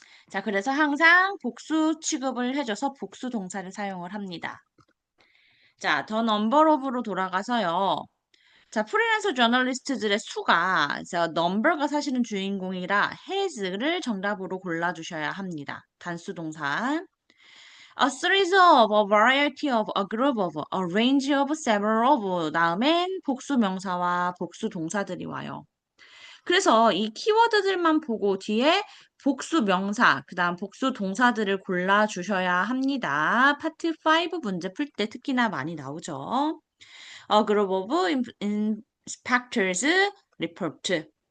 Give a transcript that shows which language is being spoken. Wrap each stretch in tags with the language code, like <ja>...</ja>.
<ko>자, 그래서 항상 복수 취급을 해줘서 복수 동사를 사용을 합니다. 자, the number of로 돌아가서요. 자, 프리랜서 저널리스트들의 수가 number가 사실은 주인공이라 has를 정답으로 골라주셔야 합니다. 단수 동사.</ko> <en>A series of, a variety of, a group of, a range of, several of</en> <ko>다음엔 복수 명사와 복수 동사들이 와요. 그래서 이 키워드들만 보고 뒤에 복수 명사, 그 다음 복수 동사들을 골라주셔야 합니다. 파트 5 문제 풀 때 특히나 많이 나오죠.</ko> <en>A group of inspectors report.</en>